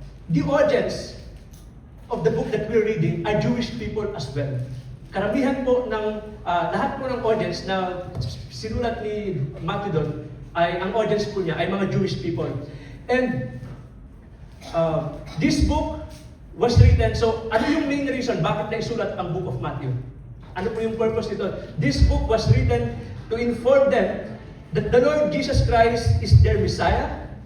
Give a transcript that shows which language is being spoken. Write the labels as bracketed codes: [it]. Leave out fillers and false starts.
[en] The audience of the book that we're reading are Jewish people as well. [tl] Karamihan po ng, lahat po ng audience na sinulat ni Matthew doon, ay ang audience po niya ay mga Jewish people. [en] And this book was written, so ano yung main reason [tl] bakit naisulat ang [en] book of Matthew? [tl] Ano po yung [en] purpose nito? This book was written to inform them that the Lord Jesus Christ is their Messiah.